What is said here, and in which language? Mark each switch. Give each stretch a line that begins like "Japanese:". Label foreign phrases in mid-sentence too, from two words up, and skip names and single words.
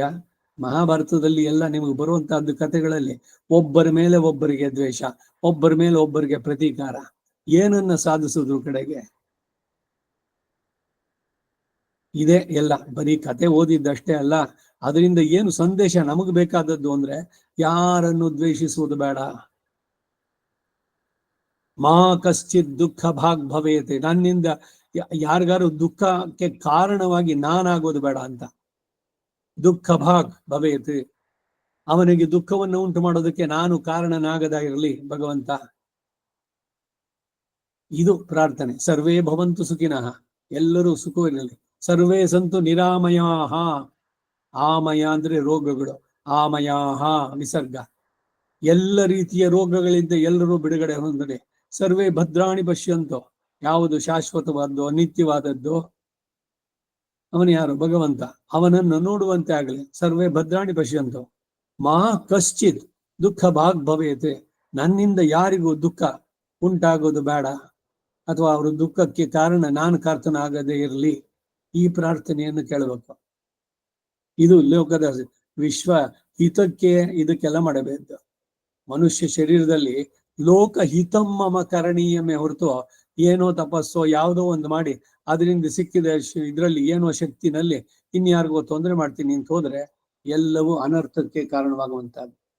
Kannada: ಮಹಾಭಾರತದಲ್ಲಿ ಎಲ್ಲ ನಿಮಗೆ ಬರುವಂತಹದ್ದು ಕಥೆಗಳಲ್ಲಿ ಒಬ್ಬರ ಮೇಲೆ ಒಬ್ಬರಿಗೆ ದ್ವೇಷ, ಒಬ್ಬರ ಮೇಲೆ ಒಬ್ಬರಿಗೆ ಪ್ರತೀಕಾರ. ಏನನ್ನ ಸಾಧಿಸುವುದು ಕಡೆಗೆ? ಇದೇ ಎಲ್ಲ. ಬರೀ ಕತೆ ಓದಿದ್ದಷ್ಟೇ ಅಲ್ಲ, ಅದರಿಂದ ಏನು ಸಂದೇಶ ನಮಗೆ ಬೇಕಾದದ್ದು ಅಂದ್ರೆ ಯಾರನ್ನು ದ್ವೇಷಿಸುವುದು ಬೇಡ.
Sanskrit: ಮಾ ಕಶ್ಚಿತ್ ದುಃಖ ಭಾಗ್ ಭವೇತೆ.
Kannada: ನನ್ನಿಂದ ಯಾರಿಗಾರು ದುಃಖಕ್ಕೆ ಕಾರಣವಾಗಿ ನಾನಾಗೋದು ಬೇಡ ಅಂತ.
Sanskrit: ದುಃಖ ಭಾಗ್ ಭವೇತೆ,
Kannada: ಅವನಿಗೆ ದುಃಖವನ್ನು ಉಂಟು ಮಾಡೋದಕ್ಕೆ ನಾನು ಕಾರಣನಾಗದಾಗಿರಲಿ ಭಗವಂತ. ಇದು ಪ್ರಾರ್ಥನೆ.
Sanskrit: ಸರ್ವೇ ಭವಂತು ಸುಖಿನಃ,
Kannada: ಎಲ್ಲರೂ ಸುಖವಿರಲಿ.
Sanskrit: ಸರ್ವೇ ಸಂತು ನಿರಾಮಯಾಹ.
Kannada: ಆಮಯ ಅಂದ್ರೆ ರೋಗಗಳು, ಆಮಯಾಹ ವಿಸರ್ಗ. ಎಲ್ಲ ರೀತಿಯ ರೋಗಗಳಿಂದ ಎಲ್ಲರೂ ಬಿಡುಗಡೆ ಹೊಂದಲಿ.
Sanskrit: ಸರ್ವೇ ಭದ್ರಾಣಿ ಪಶ್ಯಂತು.
Kannada: ಯಾವುದು ಶಾಶ್ವತವಾದ್ದು ನಿತ್ಯವಾದದ್ದು ಅವನು ಯಾರು? ಭಗವಂತ. ಅವನನ್ನು ನೋಡುವಂತೆ ಆಗಲಿ.
Sanskrit: ಸರ್ವೇ ಭದ್ರಾಣಿ ಪಶ್ಯಂತು ಮಾ ಕಶ್ಚಿತ್ ದುಃಖ ಭಾಗ್ ಭವೇತೆ.
Kannada: ನನ್ನಿಂದ ಯಾರಿಗೂ ದುಃಖ ಉಂಟಾಗೋದು ಬೇಡ, ಅಥವಾ ಅವರ ದುಃಖಕ್ಕೆ ಕಾರಣ ನಾನು ಕಾರ್ತನಾಗದೇ ಇರಲಿ, ಈ ಪ್ರಾರ್ಥನೆಯನ್ನು ಕೇಳಬೇಕು. ಇದು ಲೋಕದ ವಿಶ್ವ ಹಿತಕ್ಕೆ ಇದಕ್ಕೆಲ್ಲ ಮಾಡಬೇಕು. ಮನುಷ್ಯ ಶರೀರದಲ್ಲಿ
Sanskrit: ಲೋಕ ಹಿತಂ ಮಮ ಕರಣೀಯಮೇ
Kannada: ಹೊರತು ಏನೋ ತಪಸ್ಸೋ ಯಾವುದೋ ಒಂದು ಮಾಡಿ ಅದರಿಂದ ಸಿಕ್ಕಿದ ಇದರಲ್ಲಿ ಏನೋ ಶಕ್ತಿನಲ್ಲಿ ಇನ್ಯಾರಿಗೋ ತೊಂದರೆ ಮಾಡ್ತೀನಿ ಅಂತ ಹೋದ್ರೆ ಎಲ್ಲವೂ ಅನರ್ಥಕ್ಕೆ ಕಾರಣವಾಗುವಂತಹದ್ದು.